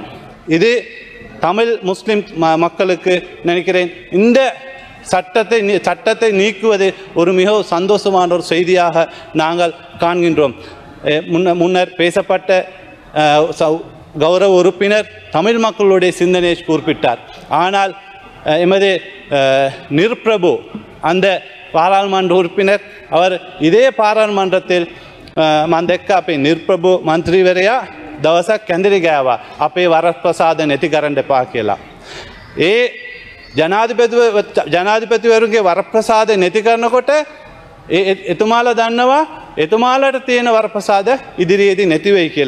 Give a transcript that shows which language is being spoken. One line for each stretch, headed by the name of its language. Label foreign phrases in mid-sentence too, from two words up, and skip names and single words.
Tamil: இது தமிழ் முஸ்லிம் மக்களுக்கு நினைக்கிறேன் இந்த சட்டத்தை நீக்குவது ஒரு மிக சந்தோஷமான ஒரு செய்தியாக நாங்கள் காண்கின்றோம். முன்னர் பேசப்பட்ட கௌரவ உறுப்பினர் தமிழ் மக்களுடைய சிந்தனையை குறிப்பிட்டார். ஆனால் எமது நிர்பிரபு அந்த பாராளுமன்ற உறுப்பினர் அவர் இதே பாராளுமன்றத்தில்
Sinhala: මන්දෙක්ක අපේ නිර්ප්‍රභු මන්ත්‍රීවරයා දවසක් කැඳිරි ගෑවා අපේ වරප්‍රසාද නැති කරන්න එපා කියලා. ඒ ජනාධිපතිවරුන්ගේ වරප්‍රසාද නැති කරනකොට එතුමාලා දන්නවා එතුමාලට තියෙන වරප්‍රසාද ඉදිරියේදී නැති වෙයි කියලා.